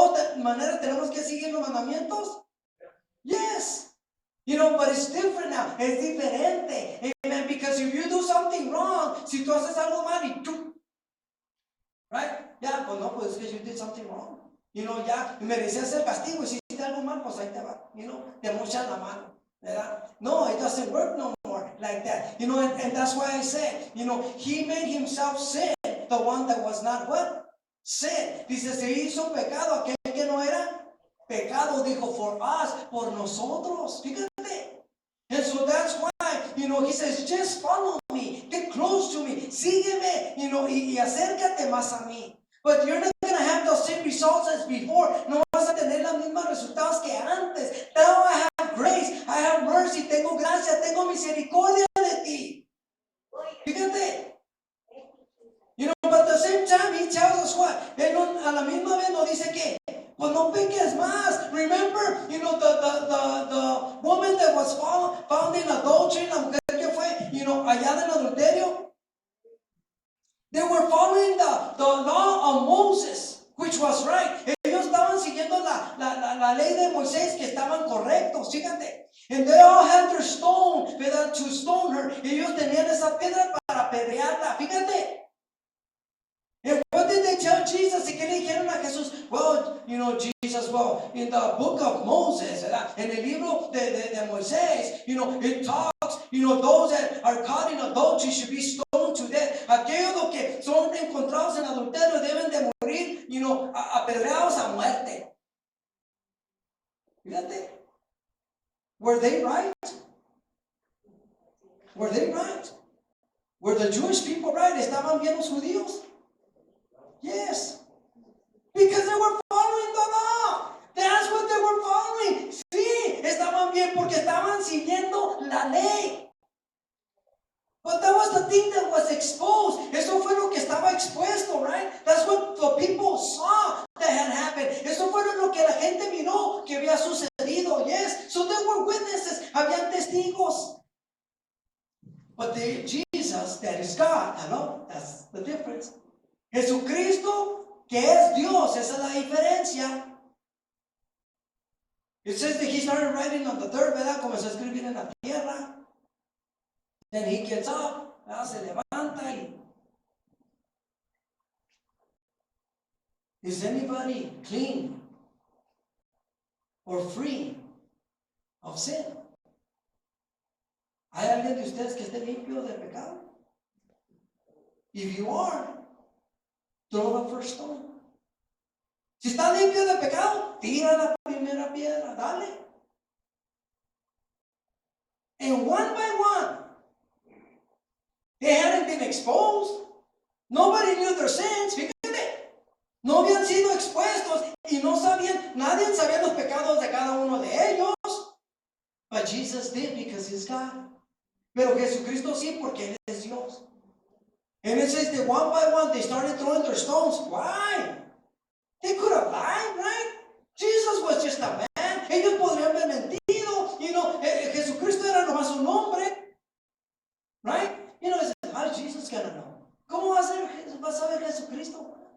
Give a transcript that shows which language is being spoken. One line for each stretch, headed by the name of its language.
Spanish: ¿De manera tenemos que seguir los mandamientos?
English: Yes. But it's different now.
Spanish: Es diferente.
English: Amen. Because if you do something wrong,
Spanish: si tú haces algo mal y tú,
English: right?
Spanish: Ya, pues no, pues es que
English: you did something wrong.
Spanish: Ya merecías el castigo y si hiciste algo mal, pues ahí te va. Te mochan la mano. ¿Verdad?
English: No, it doesn't work no more like that. And that's why I said, he made himself sin, the one that was not what? Sin.
Spanish: Dice, se hizo pecado aquel que no era pecado, dijo,
English: for us,
Spanish: por nosotros.
English: Fíjate. And so that's why, he says, just follow me, get close to me,
Spanish: sígueme, y acércate más a mí.
English: But you're not going to have the same results as before.
Spanish: No vas a tener los mismos resultados que antes.
English: Now I have grace, I have mercy,
Spanish: tengo gracia, tengo misericordia de ti. Fíjate.
English: But at the same time, he tells us what?
Spanish: Él a la misma vez nos dice que, pues no peques más.
English: Remember, the woman that was found in adultery,
Spanish: la mujer que fue, allá del adulterio.
English: They were following the law of Moses, which was right.
Spanish: Ellos estaban siguiendo la ley de Moisés, que estaban correctos, fíjate.
English: And they all had their stone, to stone her.
Spanish: Ellos tenían esa piedra para apedrearla, fíjate.
English: And what did they tell Jesus?
Spanish: ¿Y qué le dijeron a Jesús?
English: Well, Jesus, in the book of Moses,
Spanish: en el libro de Moisés,
English: it talks, those that are caught in adultery should be stoned to death. Aquel
Spanish: aquellos que son encontrados en adulterio deben de morir, apedreados a muerte. Fíjate.
English: Were they right? Were they right? Were the Jewish people right?
Spanish: ¿Estaban bien los judíos?
English: Yes. Because they were following the law. That's what they were following.
Spanish: Sí, estaban bien porque estaban siguiendo la ley.
English: But that was the thing that was exposed.
Spanish: Eso fue lo que estaba expuesto, right?
English: That's what the people saw that had happened.
Spanish: Eso fue lo que la gente miró que había sucedido.
English: Yes. So there were witnesses.
Spanish: Habían testigos.
English: But Jesus, that is God. Hello? That's the difference.
Spanish: Jesucristo, que es Dios, esa es la diferencia.
English: It says that he started writing on the third, ¿verdad?
Spanish: Comenzó a escribir en la tierra.
English: Then he gets up,
Spanish: ¿verdad? Se levanta y...
English: Is anybody clean or free of sin?
Spanish: ¿Hay alguien de ustedes que esté limpio de pecado?
English: If you are, throw the first stone.
Spanish: Si está limpio de pecado, tira la primera piedra, dale.
English: And one by one, they hadn't been exposed. Nobody knew their sins.
Spanish: Fíjate, no habían sido expuestos y no sabían, nadie sabía los pecados de cada uno de ellos.
English: But Jesus did because he's God.
Spanish: Pero Jesucristo sí, porque Él es Dios.
English: And it says that one by one they started throwing their stones. Why? They could have lied, right? Jesus was just a man.
Spanish: Ellos podrían haber mentido. Jesucristo era nomás un hombre. Right?
English: How is Jesus gonna know?
Spanish: ¿Cómo va a saber Jesucristo?